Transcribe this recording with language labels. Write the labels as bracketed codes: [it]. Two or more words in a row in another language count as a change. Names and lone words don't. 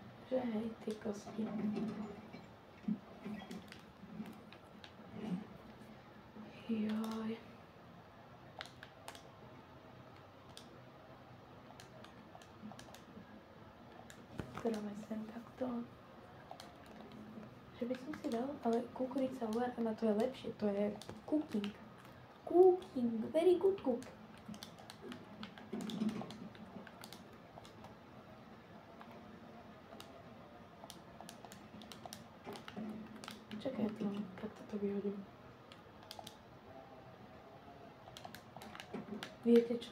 [sk] Že hej, tie kosti. Joj. Dáme sem takto. Že by som si dal, ale kukurica uvarená, to je lepšie, to je cooking. [en] Cooking, very good cook. [sk] Čakaj, tak toto vyhodím. Viete čo?